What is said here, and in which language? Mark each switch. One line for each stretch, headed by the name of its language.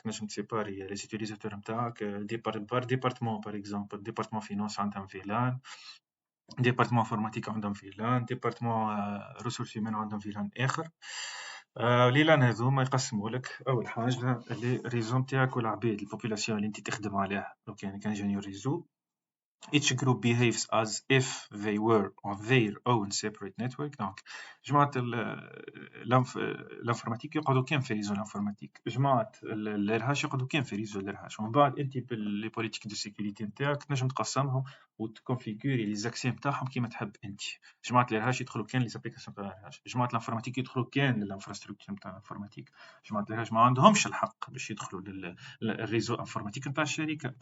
Arabic: تنجم تسيباري لي زوتيليزاتور نتاعك ديبارتمون باغ اكزومبل ديبارتمون فينانس عندهم فيلان، ديبارتمون انفورماتيك عندهم فيلان، ديبارتمون ريسورس هيومان عندهم فيلان اخر. لي لان هذوما يقسموا لك اول حاجه لي ريزو نتاعك والعباد البوبولاسيون اللي انت تخدم عليها. لو كان جونيور ريزو
English: each group behaves as if they were on their own separate network.
Arabic: donc جماعة الانفورماتيك يقعدوا كان في ريزو الانفورماتيك، جماعة الارهاش يقعدوا كان في ريزو الارهاش. ومن بعد انت باللي بوليتيك دو سيكوريتي نتاعك تنجم تقسمهم وتكونفيغوري لي زاكسيون نتاعهم كيما تحب انت. جماعة الارهاش يدخلوا كان لي زابليكاسيون تاع الارهاش، جماعة الانفورماتيك يدخلوا كان للانفراستركتور نتاع الانفورماتيك، جماعة الارهاش ما عندهمش الحق باش يدخلوا للريزو انفورماتيك نتاع الشركة.